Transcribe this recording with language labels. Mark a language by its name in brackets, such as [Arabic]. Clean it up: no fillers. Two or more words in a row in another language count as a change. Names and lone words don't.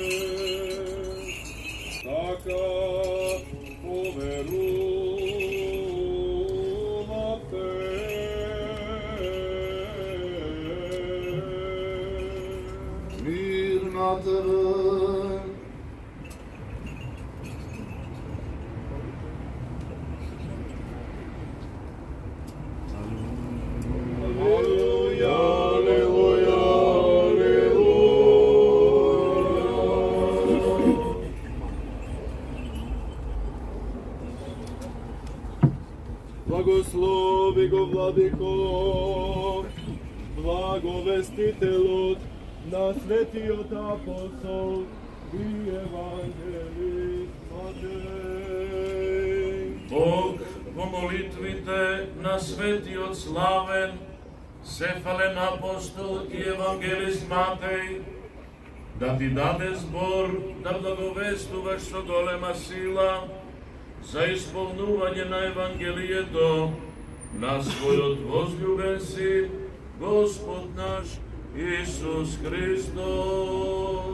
[Macedonian] Така поверувате. Мир на тебе. Аллилуйя, аллилуйя, аллилуйя. Благослови го, Владико, благовестителот на светиот апостол и евангелист Матеј. Бог во молитвите на светиот славен, сефален апостол и евангелист Матеј, да ти даде збор да благовестуваш со голема сила за исполнување на Евангелието на својот возлюбен син, Господ наш Исус Христос.